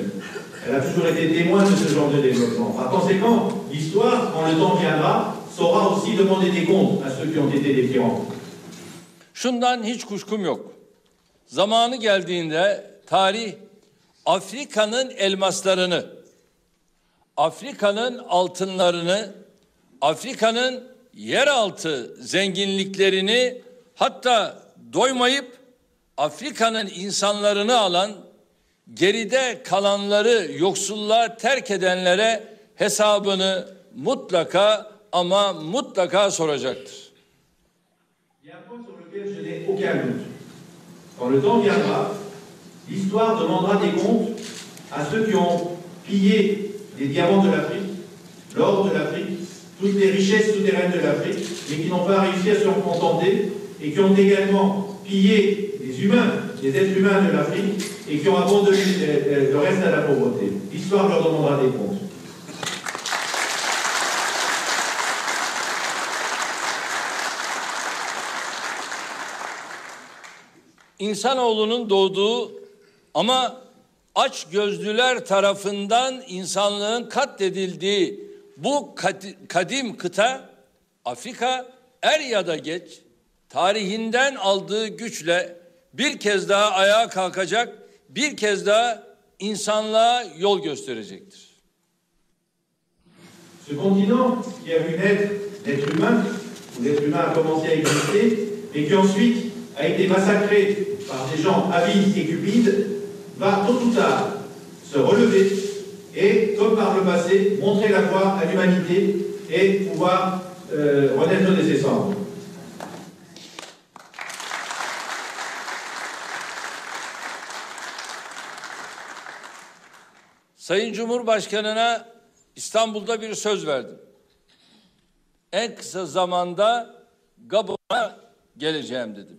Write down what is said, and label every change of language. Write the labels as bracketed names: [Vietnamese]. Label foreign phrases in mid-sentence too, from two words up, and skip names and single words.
[French] Elle a toujours été témoin de ce genre de développement. Par conséquent, l'histoire, quand le temps viendra, saura aussi demander des comptes à ceux qui ont été des tyrans. [Turkish] Şundan hiç kuşkum yok. Zamanı geldiğinde tarih Afrika'nın elmaslarını, Afrika'nın altınlarını, Afrika'nın yeraltı zenginliklerini, hatta doymayıp Afrika'nın insanlarını alan, geride kalanları yoksulluğa terk edenlere hesabını mutlaka ama mutlaka soracaktır. [French] Il y a un point sur lequel je n'ai aucun doute. Quand le temps viendra, l'histoire demandera des comptes à ceux qui ont pillé les diamants de l'Afrique, l'or de l'Afrique, toutes les richesses souterraines de l'Afrique, mais qui n'ont pas réussi à se en contenter et qui ont également pillé les humains, les êtres humains de l'Afrique et qui ont abandonné le reste à la pauvreté. L'histoire leur demandera des comptes. [Turkish] İnsanoğlunun doğduğu ama aç gözlüler tarafından insanlığın katledildiği bu kadim kıta Afrika er ya da geç tarihinden aldığı güçle bir kez daha ayağa kalkacak, bir kez daha insanlığa yol gösterecektir. [French] Ce continent qui a vu naître l'être humain, où l'être humain a commencé à exister, et qui ensuite a été massacré par des gens avides et cupides, va tôt ou tard se relever et, comme par le passé, montrer la voie à l'humanité et pouvoir renaître de ses cendres. [Turkish] Sayın Cumhurbaşkanı'na İstanbul'da bir söz verdim. En kısa zamanda Gabon'a geleceğim dedim.